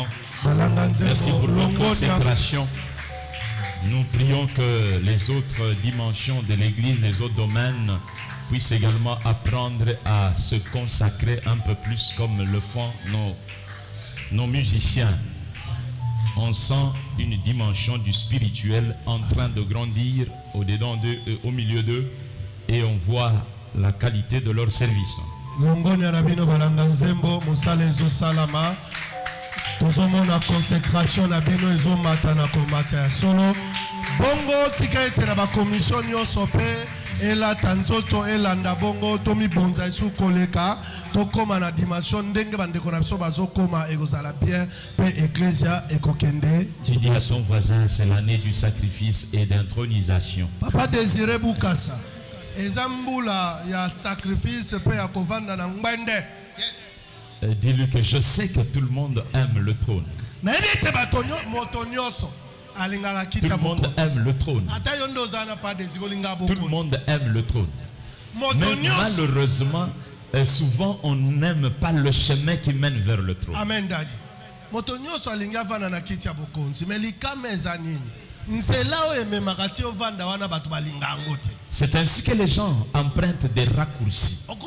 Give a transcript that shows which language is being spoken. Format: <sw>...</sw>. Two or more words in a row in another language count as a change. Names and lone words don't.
<fr>Merci pour votre concentration. Nous prions que les autres dimensions de l'Église, les autres domaines, puissent également apprendre à se consacrer un peu plus comme le font nos musiciens. On sent une dimension du spirituel en train de grandir au-dedans d'eux, au milieu d'eux, et on voit la qualité de leur service.</fr> <ln>Bongo tika ete na ba commission nyonso pe ela tanzoto elanda bongo tomi bonza isu koleka tokoma na dimension ndenge bandeko na biso bazokoma ekozala bien pe ecclesia ekokende.</ln> <fr>Tu dis à ton voisin, c'est l'année du sacrifice et d'intronisation.</fr> <ln>Papa Désiré Bukasa ezambula ya sacrifice pe ya kovanda na ngwende.</ln> <fr>Dis-lui que je sais que tout le monde aime le trône.</fr> <ln>Na ebite batonyo motonyoso.</ln> <fr>Tout le monde aime le trône. Tout le monde aime le trône. Mais malheureusement, souvent on n'aime pas le chemin qui mène vers le trône.</fr> <en>Amen, Daddy.</en> <fr>C'est ainsi que les gens empruntent des raccourcis.</fr>